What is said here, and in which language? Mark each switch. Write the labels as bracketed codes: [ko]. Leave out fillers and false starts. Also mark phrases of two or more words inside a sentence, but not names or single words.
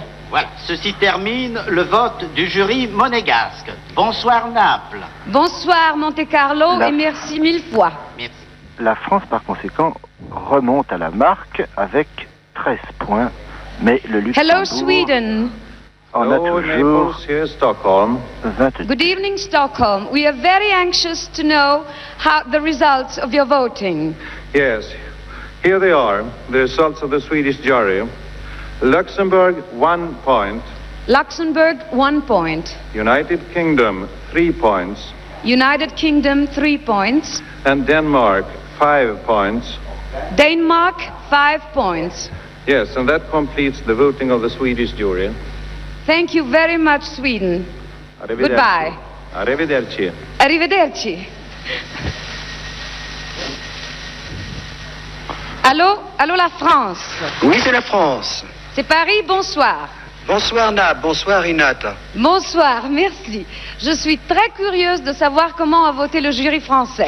[fr] Voilà, ceci termine le vote du jury monégasque. Bonsoir, Naples. Bonsoir, Monte-Carlo, La- et merci 1000 fois. Merci. La France, par conséquent, remonte à la marque avec 13 points, mais le [en] Hello, [fr] Luxembourg [en] Sweden. [fr] en a toujours [en] here Stockholm. [fr] 22. [en] Good evening, Stockholm. We are very anxious to know how the results of your voting. Yes, here they are, the results of the Swedish jury. Luxembourg, 1 point. Luxembourg, 1 point. United Kingdom, 3 points. United Kingdom, 3 points. And Denmark, 5 points. Denmark, 5 points. Yes, and that completes the voting of the Swedish jury. Thank you very much, Sweden. [it] Arrivederci. [en] Goodbye. [it] Arrivederci. Arrivederci. [fr] Allô? Allô, la France? Oui, c'est la France. C'est Paris, bonsoir. Bonsoir, Nab. Bonsoir, Inata. Bonsoir, merci. Je suis très curieuse de savoir comment a voté le jury français.